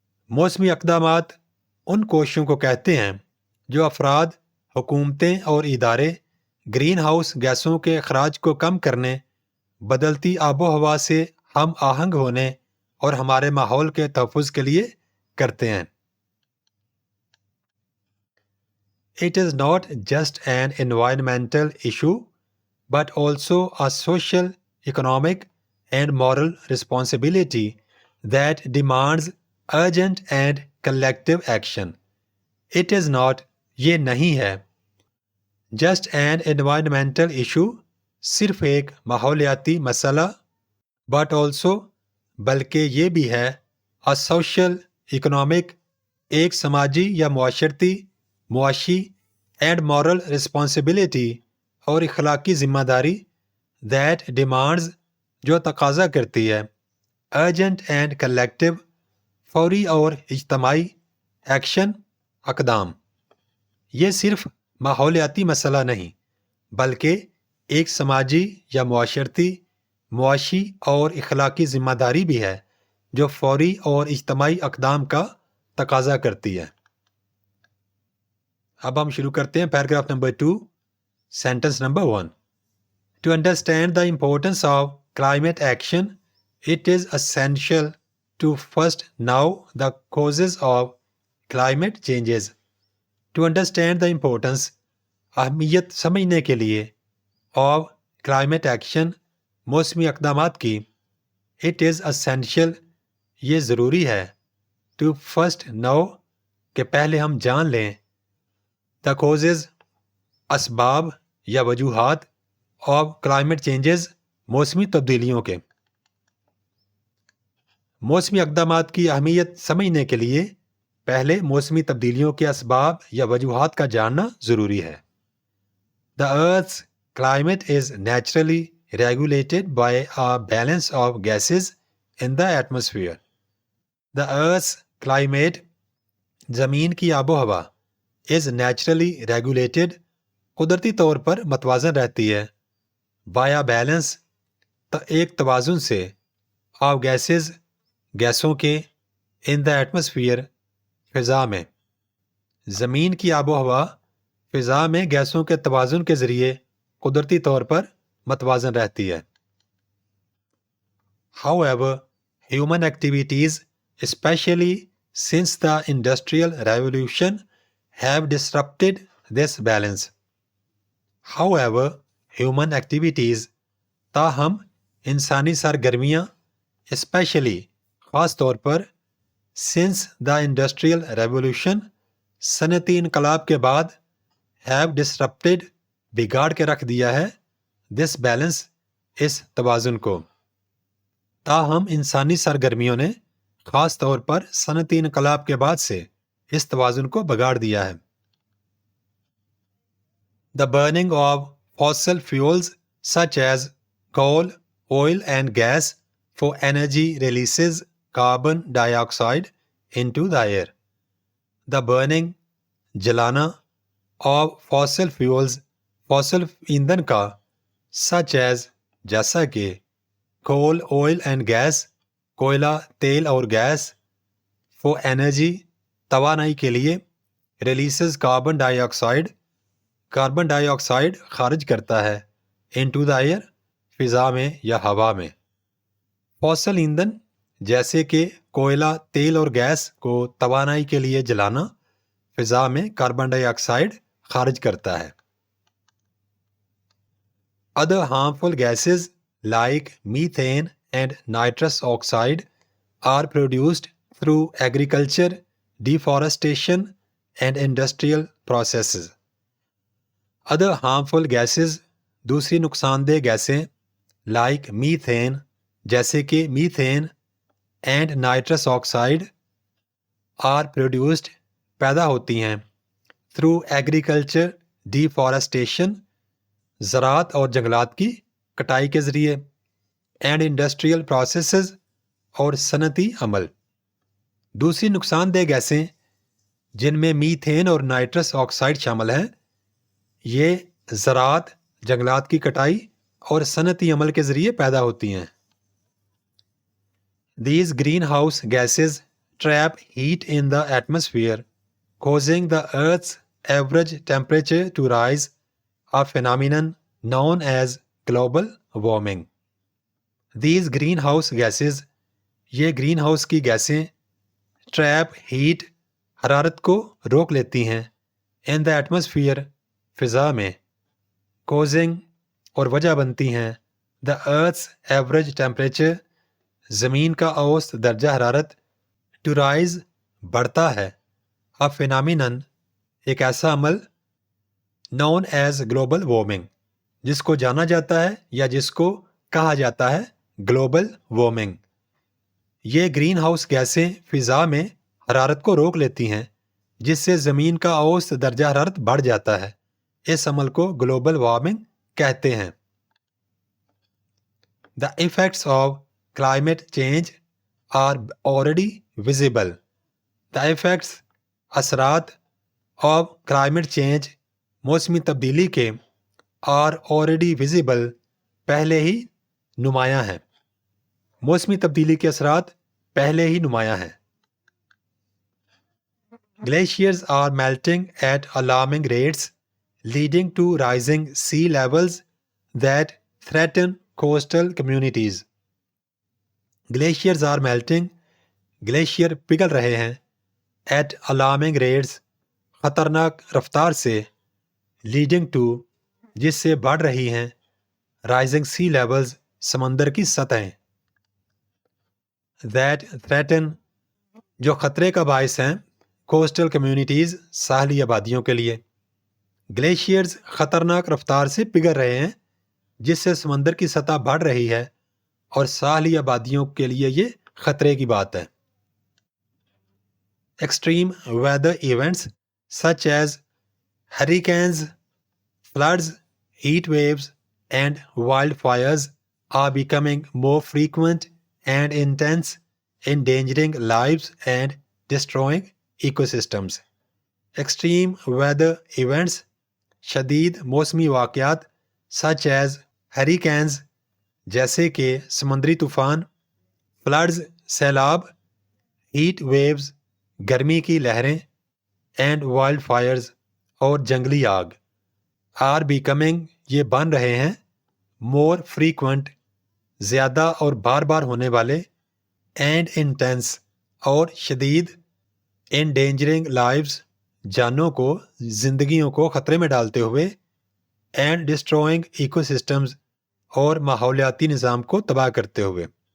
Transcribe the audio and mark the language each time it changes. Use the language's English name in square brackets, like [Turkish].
[Urdu] موسمی اقدامات ان کوششوں کو کہتے ہیں جو افراد حکومتیں اور ادارے گرین ہاؤس گیسوں کے اخراج کو کم کرنے بدلتی آب و ہوا سے ہم آہنگ ہونے اور ہمارے ماحول کے تحفظ کے لیے کرتے ہیں. [English] It is not just an environmental issue, but also a social, economic, and moral responsibility that demands urgent and collective action. It is not [Urdu] یہ نہیں ہے [English] just an environmental issue [Urdu] صرف ایک ماحولیاتی مسئلہ [English] but also [Urdu] بلکہ یہ بھی ہے [English] a social, economic [Urdu] ایک سماجی یا معاشی [English] and moral responsibility [Urdu] اور اخلاقی ذمہ داری [English] that demands [Urdu] جو تقاضا کرتی ہے [English] urgent and collective [Urdu] فوری اور اجتماعی ایکشن اقدام. یہ صرف ماحولیاتی مسئلہ نہیں بلکہ ایک سماجی یا معاشی اور اخلاقی ذمہ داری بھی ہے جو فوری اور اجتماعی اقدام کا تقاضا کرتی ہے. اب ہم شروع کرتے ہیں paragraph number 2 sentence number 1. [English] To understand the importance of climate action, it is essential to first know the causes of climate changes. To understand the importance [Urdu] اہمیت سمجھنے کے لیے [English] of climate action [Urdu] موسمی اقدامات کی [English] it is essential [Urdu] یہ ضروری ہے [English] to first know [Urdu] کہ پہلے ہم جان لیں [English] the causes [Urdu] اسباب یا وجوہات [English] of climate changes [Urdu] موسمی تبدیلیوں کے. موسمی اقدامات کی اہمیت سمجھنے کے لیے پہلے موسمی تبدیلیوں کے اسباب یا وجوہات کا جاننا ضروری ہے. [English] The Earth's climate is naturally regulated by a balance of gases in the atmosphere. The Earth's climate [Urdu] زمین کی آب و ہوا [English] is naturally regulated [Urdu] قدرتی طور پر متوازن رہتی ہے [English] by a balance [Urdu] ایک توازن سے [English] of gases [Urdu] گیسوں کے [English] in the atmosphere [Urdu] فضا میں. زمین کی آب و ہوا فضا میں گیسوں کے توازن کے ذریعے قدرتی طور پر متوازن رہتی ہے. [English] However, human activities, especially since the Industrial Revolution, have disrupted this balance. However, human activities [Urdu] تاہم انسانی سرگرمیاں [English] especially [Urdu] خاص طور پر [English] since the Industrial Revolution [Urdu] صنعتی انقلاب کے بعد [English] have disrupted [Urdu] بگاڑ کے رکھ دیا ہے [English] this balance [Urdu] اس توازن کو. تاہم انسانی سرگرمیوں نے خاص طور پر صنعتی انقلاب کے بعد سے اس توازن کو بگاڑ دیا ہے. [English] The burning of fossil fuels such as coal, oil and gas for energy releases carbon dioxide into the air. The burning [Urdu] جلانا [English] of fossil fuels [Urdu] fossil ایندھن کا [English] such as [Urdu] جیسا کہ [English] coal, oil and gas [Urdu] کوئلہ تیل اور gas [English] for energy [Urdu] توانائی کے لیے [English] releases carbon dioxide [Urdu] کاربن ڈائی آکسائڈ خارج کرتا ہے [English] into the air [Urdu] فضا میں یا ہوا میں. فوسل ایندھن جیسے کہ کوئلہ تیل اور گیس کو توانائی کے لیے جلانا فضا میں کاربن ڈائی آکسائڈ خارج کرتا ہے. [English] Other harmful gases like methane and nitrous oxide are produced through agriculture, deforestation, and industrial processes. Other harmful gases, [Urdu] دوسری نقصان دہ گیسیں [English] like methane [Urdu] جیسے کہ methane [English] and nitrous oxide are produced [Urdu] پیدا ہوتی ہیں [English] through agriculture, deforestation [Urdu] زراعت اور جنگلات کی کٹائی کے ذریعے [English] and industrial processes [Urdu] اور صنعتی عمل. دوسری نقصان دہ گیسیں جن میں میتھین اور نائٹرس آکسائڈ شامل ہیں یہ زراعت، جنگلات کی کٹائی اور صنعتی عمل کے ذریعے پیدا ہوتی ہیں. [English] These greenhouse gases trap heat in the atmosphere, causing the Earth's average temperature to rise, a phenomenon known as global warming. These greenhouse gases [Urdu] یہ گرین ہاؤس کی گیسیں [English] trap heat [Urdu] حرارت کو روک لیتی ہیں [English] in the atmosphere [Urdu] فضا میں [English] causing [Urdu] اور وجہ بنتی ہیں [English] the earth's average temperature [Urdu] زمین کا اوسط درجہ حرارت [English] to rise [Urdu] بڑھتا ہے [English] a phenomenon [Urdu] ایک ایسا عمل [English] known as global warming [Urdu] جس کو جانا جاتا ہے یا جس کو کہا جاتا ہے [English] global warming. [Urdu] یہ گرین ہاؤس گیسیں فضا میں حرارت کو روک لیتی ہیں جس سے زمین کا اوسط درجہ حرارت بڑھ جاتا ہے. اس عمل کو گلوبل وارمنگ کہتے ہیں. [English] The effects of climate change are already visible. The effects [Urdu] اثرات [English] of climate change [Urdu] موسمی تبدیلی کے [English] are already visible [Urdu] پہلے ہی نمایاں ہیں. موسمی تبدیلی کے اثرات پہلے ہی نمایاں ہیں. [English] Glaciers are melting at alarming rates, leading to rising sea levels that threaten coastal communities. Glaciers are melting, [Urdu] glacier پگھل رہے ہیں [English] at alarming rates [Urdu] خطرناک رفتار سے [English] leading to [Urdu] جس سے بڑھ رہی ہیں [English] rising sea levels [Urdu] سمندر کی سطحیں [English] that threaten [Urdu] جو خطرے کا باعث ہیں [English] coastal communities [Urdu] ساحلی آبادیوں کے لیے. گلیشیئرز خطرناک رفتار سے پگھل رہے ہیں جس سے سمندر کی سطح بڑھ رہی ہے اور ساحلی آبادیوں کے لیے یہ خطرے کی بات ہے. [English] Extreme weather events such as hurricanes, floods, heat waves, and wildfires are becoming more frequent and intense, endangering lives and destroying ecosystems. Extreme weather events [Urdu] شدید موسمی واقعات [English] such as hurricanes [Urdu] جیسے کہ سمندری طوفان، [English] floods [Urdu] سیلاب، [English] heat waves [Urdu] گرمی کی لہریں [English] and wildfires [Urdu] اور جنگلی آگ [English] are becoming [Urdu] یہ بن رہے ہیں [English] more frequent [Urdu] زیادہ اور بار بار ہونے والے [English] and intense [Urdu] اور شدید [English] endangering lives [Urdu] جانوں کو زندگیوں کو خطرے میں ڈالتے ہوئے [English] and destroying ecosystems [Urdu] اور ماحولیاتی نظام کو تباہ کرتے ہوئے.